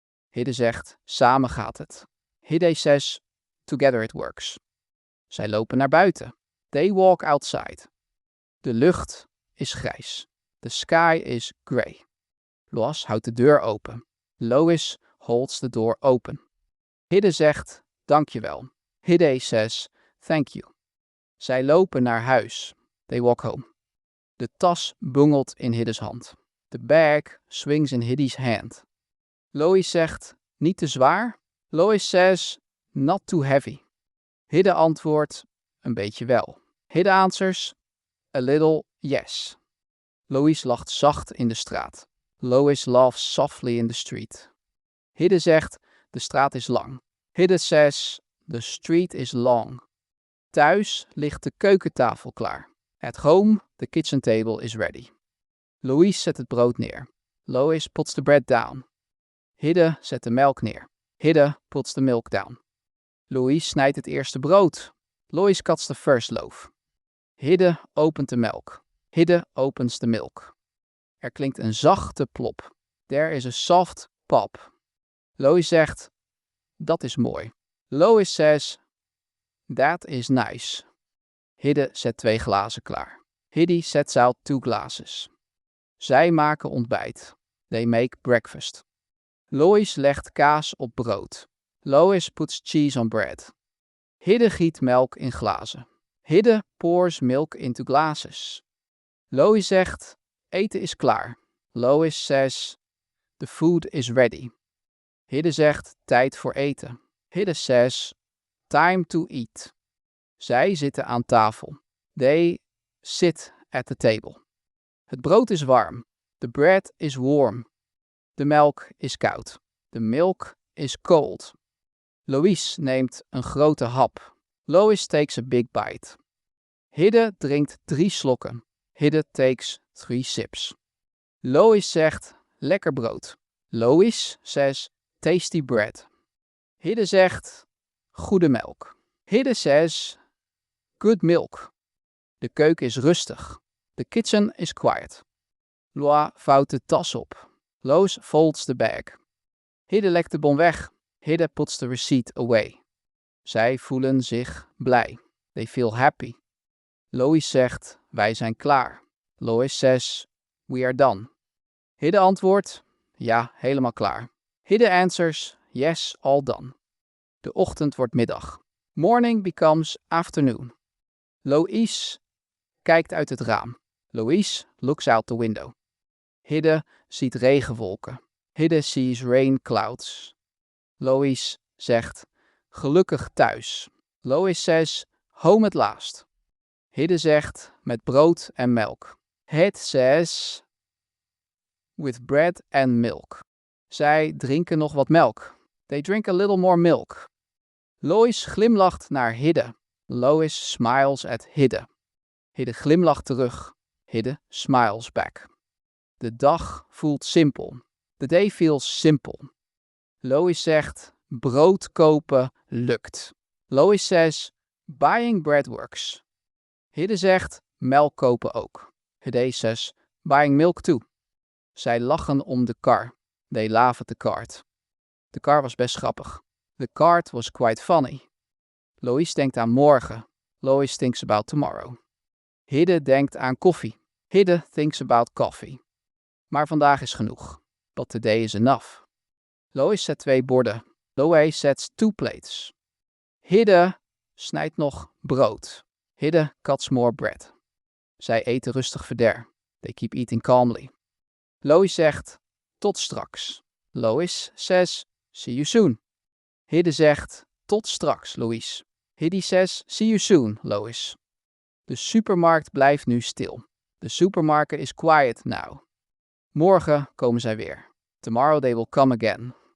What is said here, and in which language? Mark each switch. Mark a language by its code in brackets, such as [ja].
[nl] Hidde zegt, samen gaat het. [en] Hidde says, together it works. [nl] Zij lopen naar buiten. [en] They walk outside. [nl] De lucht is grijs. [en] The sky is grey. [nl] Lois houdt de deur open. [en] Lois holds the door open. [nl] Hidde zegt, dankjewel. [en] Hidde says, thank you. [nl] Zij lopen naar huis. [en] They walk home. [nl] De tas bungelt in Hidde's hand. [en] The bag swings in Hidde's hand. [nl] Lois zegt, niet te zwaar? [en] Lois says, not too heavy. [nl] Hidde antwoordt, een beetje wel. [en] Hidde answers, a little yes. [nl] Lois lacht zacht in de straat. [en] Lois laughs softly in the street. [nl] Hidde zegt, de straat is lang. [en] Hidde says, the street is long. [nl] Thuis ligt de keukentafel klaar. [en] At home, the kitchen table is ready. [nl] Lois zet het brood neer. [en] Lois puts the bread down. [nl] Hidde zet de melk neer. [en] Hidde puts the milk down. [nl] Lois snijdt het eerste brood. [en] Lois cuts the first loaf. [nl] Hidde opent de melk. [en] Hidde opens the milk. [nl] Er klinkt een zachte plop. [en] There is a soft pop. [nl] Lois zegt, dat is mooi. [en] Lois says, that is nice. [nl] Hidde zet 2 glazen klaar. [en] Hidde sets out 2 glasses. [nl] Zij maken ontbijt. [en] They make breakfast. [nl] Lois legt kaas op brood. [en] Lois puts cheese on bread. [nl] Hidde giet melk in glazen. [en] Hidde pours milk into glasses. [nl] Lois zegt, eten is klaar. [en] Lois says, the food is ready. [nl] Hidde zegt, tijd voor eten. [en] Hidde says, time to eat. [nl] Zij zitten aan tafel. [en] They sit at the table. [nl] Het brood is warm. [en] The bread is warm. [nl] De melk is koud. [en] The milk is cold. [nl] Lois neemt een grote hap. [en] Lois takes a big bite. [nl] Hidde drinkt 3 slokken. [en] Hidde takes 3 sips. [nl] Lois zegt, lekker brood. [en] Lois says, tasty bread. [nl] Hidde zegt, goede melk. [en] Hidde says, good milk. [nl] De keuken is rustig. [en] The kitchen is quiet. [nl] Lois vouwt de tas op. [en] Lois folds the bag. [nl] Hidde legt de bon weg. [en] Hidde puts the receipt away. [nl] Zij voelen zich blij. [en] They feel happy. [nl] Lois zegt, wij zijn klaar. [en] Lois says, we are done. [nl] Hidde antwoordt, ja, helemaal klaar. [en] Hidde answers, yes, all done. [nl] De ochtend wordt middag. [en] Morning becomes afternoon. [nl] Lois kijkt uit het raam. [en] Lois looks out the window. [nl] Hidde ziet regenwolken. [en] Hidde sees rain clouds. [nl] Lois zegt, gelukkig thuis. [en] Lois says, home at last. [nl] Hidde zegt, met brood en melk. [en] Hidde says, with bread and milk. [nl] Zij drinken nog wat melk. [en] They drink a little more milk. [nl] Lois glimlacht naar Hidde. [en] Lois smiles at Hidde. [nl] Hidde glimlacht terug. [en] Hidde smiles back. [nl] De dag voelt simpel. [en] The day feels simple. [nl] Lois zegt, brood kopen lukt. [en] Lois says, buying bread works. [nl] Hidde zegt, melk kopen ook. [en] Hidde says, buying milk too. [nl] Zij lachen om de kar. [en] They laugh at the cart. [nl] De kar was best grappig. [en] The cart was quite funny. [nl] Lois denkt aan morgen. [en] Lois thinks about tomorrow. [nl] Hidde denkt aan koffie. [en] Hidde thinks about coffee. [nl] Maar vandaag is genoeg. [en] But today is enough. [nl] Lois zet 2 borden. [en] Lois sets 2 plates. [nl] Hidde snijdt nog brood. [en] Hidde cuts more bread. [nl] Zij eten rustig verder. [en] They keep eating calmly. [nl] Lois zegt, tot straks. [en] Lois says, see you soon. [nl] Hidde zegt, tot straks, Lois. [en] Hidde says, see you soon, Lois. [nl] De supermarkt blijft nu stil. [en] The supermarket is quiet now. [nl] Morgen komen zij weer. [en] Tomorrow they will come again.